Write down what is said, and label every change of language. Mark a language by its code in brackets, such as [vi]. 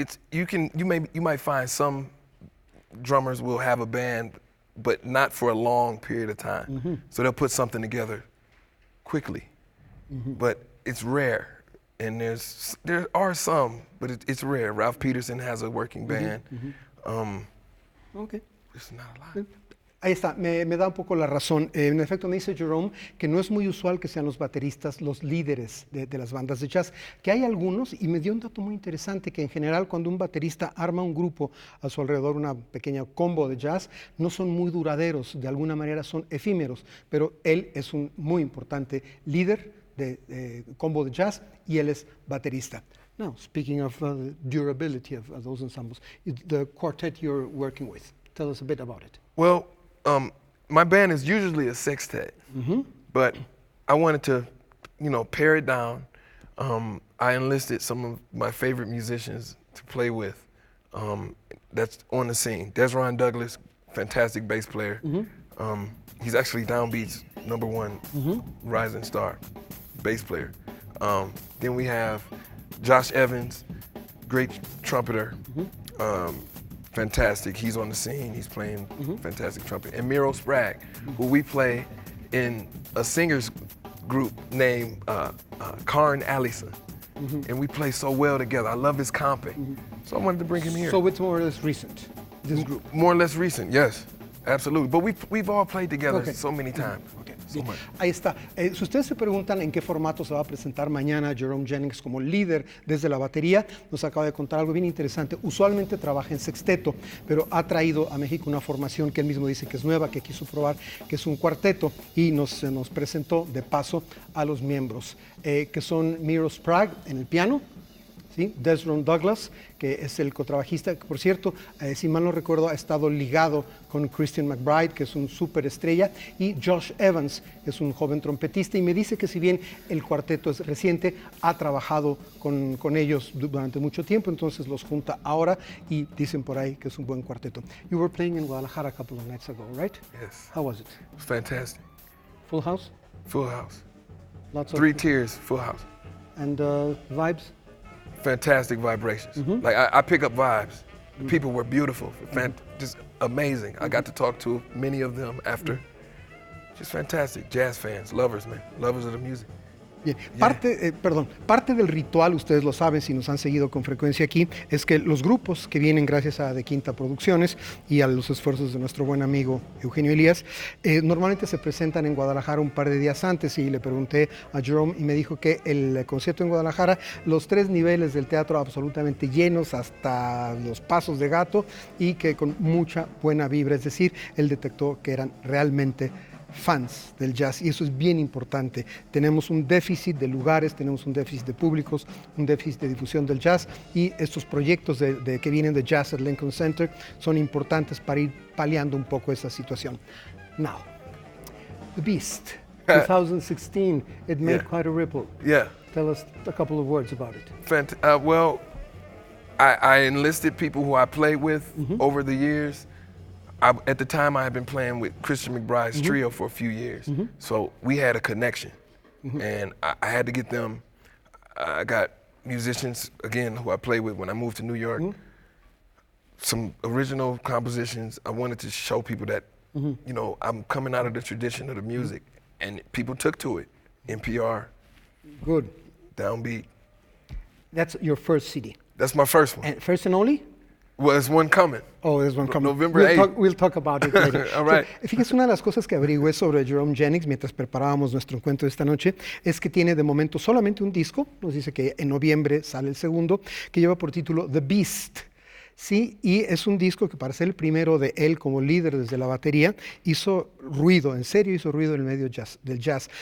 [en] You might find some drummers will have a band, but not for a long period of time. So they'll put something together quickly. But it's rare. and there are some, but it's rare. Ralph Peterson has a working band. Okay. It's not a lot. [es] Ahí está, me da un poco la razón. En efecto, me dice Jerome que no es muy usual que sean los bateristas los líderes de las bandas de jazz, que hay algunos, y me dio un dato muy interesante, que en general cuando un baterista arma un grupo a su alrededor, una pequeña combo de jazz, no son muy duraderos, de alguna manera son efímeros, pero él es un muy importante líder de combo de jazz y él es baterista. [en] Now, speaking of durability of those ensembles, the quartet you're working with, tell us a bit about it. Well, my band is usually a sextet, but I wanted to, pare it down. I enlisted some of my favorite musicians to play with that's on the scene. Desron Douglas, fantastic bass player. He's actually Downbeat's #1 rising star bass player. Then we have Josh Evans, great trumpeter. Fantastic. He's on the scene. He's playing fantastic trumpet. And Miro Sprague, who we play in a singers group named Karn Allison. And we play so well together. I love his comping. So I wanted to bring him here. So it's more or less recent, this group? More or less recent, yes. Absolutely. But we've all played together so many times. So much. [es] Ahí está. Si ustedes se preguntan en qué formato se va a presentar mañana Jerome Jennings como líder desde la batería, nos acaba de contar algo bien interesante. Usualmente trabaja en sexteto, pero ha traído a México una formación que él mismo dice que es nueva, que quiso probar, que es un cuarteto, y nos presentó de paso a los miembros, que son Miro Sprague en el piano, ¿sí? Desron Douglas, que es el contrabajista, que por cierto, si mal no recuerdo, ha estado ligado con Christian McBride, que es un superestrella, y Josh Evans, que es un joven trompetista, y me dice que si bien el cuarteto es reciente, ha trabajado con ellos durante mucho tiempo, entonces los junta ahora y dicen por ahí que es un buen cuarteto. [en] You were playing in Guadalajara a couple of nights ago, right? Yes. How was it? It was fantastic. Full house? Full house. Lots of 3 tiers, full house. And vibes? Fantastic vibrations. Like I pick up vibes. The people were beautiful, just amazing. I got to talk to many of them after. Just fantastic. Jazz fans, lovers, man. Lovers of the music. [es] Bien, parte del ritual, ustedes lo saben si nos han seguido con frecuencia aquí, es que los grupos que vienen gracias a De Quinta Producciones y a los esfuerzos de nuestro buen amigo Eugenio Elías, normalmente se presentan en Guadalajara un par de días antes, y le pregunté a Jerome y me dijo que el concierto en Guadalajara, los 3 niveles del teatro absolutamente llenos hasta los pasos de gato, y que con mucha buena vibra, es decir, él detectó que eran realmente fans del jazz, y eso es bien importante. Tenemos un déficit de lugares, tenemos un déficit de públicos, un déficit de difusión del jazz, y estos proyectos que vienen de Jazz at Lincoln Center son importantes para ir paliando un poco esa situación. [en] Now, The Beast, 2016, it made quite a ripple. Yeah. Tell us a couple of words about it. Well, I enlisted people who I played with over the years. At the time, I had been playing with Christian McBride's trio for a few years. So we had a connection, and I had to get them. I got musicians, again, who I played with when I moved to New York. Some original compositions. I wanted to show people that, I'm coming out of the tradition of the music, and people took to it. NPR. Good. Downbeat. That's your first CD. That's my first one. And first and only? Well, there's one coming. Oh, there's one coming. November 8th. We'll talk about it later. All right. [es] Fíjese, una de las cosas que averigüé sobre Jerome Jennings mientras preparábamos nuestro encuentro de esta noche es que tiene de momento solamente un disco, nos dice que en noviembre sale el segundo, que lleva por título The Beast. Sí, y es un disco que para ser el primero de él como líder desde la batería, hizo ruido, en serio hizo ruido en el medio del jazz.